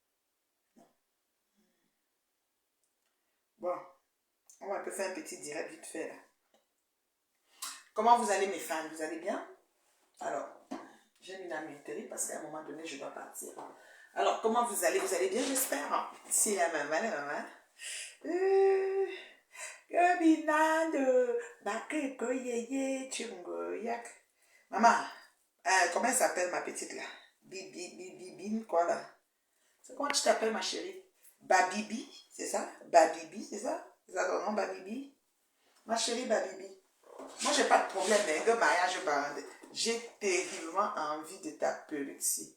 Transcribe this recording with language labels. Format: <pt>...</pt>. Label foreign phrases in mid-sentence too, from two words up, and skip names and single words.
<fr>Bon, on va un peu faire un petit direct vite fait là. Comment vous allez mes fans? Vous allez bien? Alors, j'ai mis la minuterie parce qu'à un moment donné je dois partir. Alors, comment vous allez? Vous allez bien, j'espère? Si la maman. Binando, bakoko yeye chungo yak. Maman, comment elle s'appelle ma petite là? Bibine quoi là? C'est comment tu t'appelles ma chérie? Babibi, c'est ça? Babibi, c'est ça? C'est ça ton nom, Babibi? Ma chérie Babibi. Moi j'ai pas de problème, mais le mariage bande. J'ai terriblement envie de ta perruque-ci.</fr>